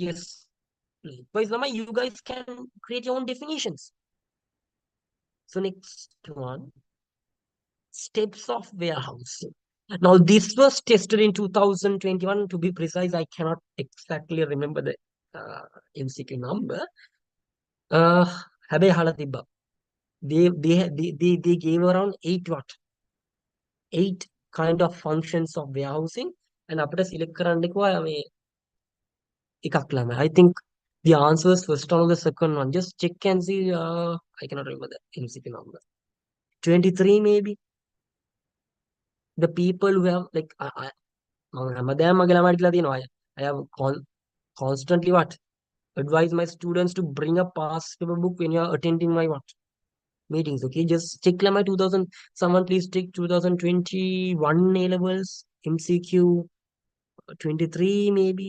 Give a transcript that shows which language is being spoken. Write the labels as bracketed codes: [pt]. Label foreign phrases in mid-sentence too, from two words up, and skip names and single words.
[en] Yes. Because you guys can create your own definitions. So next one. Steps of warehousing. Now, this was tested in 2021. To be precise, I cannot exactly remember the MCQ number. [si] හැබැයි අහලා තිබ්බා. [en] They gave around eight kind of functions of warehousing and [si] අපිට select කරන්න කිව්වා මේ එකක් ළමයි. [en] I think the answer was first one or the second one. Just check and see. I cannot remember the MCQ number. 23 maybe. The people who have like [si] මම හැමදාම මගේ ළමයිට කියලා තියෙනවා. [en] I have constantly what advise my students to bring a past paper book when you are attending my what meetings. Okay, just check my 2000. Someone please take 2021 A levels MCQ 23 maybe.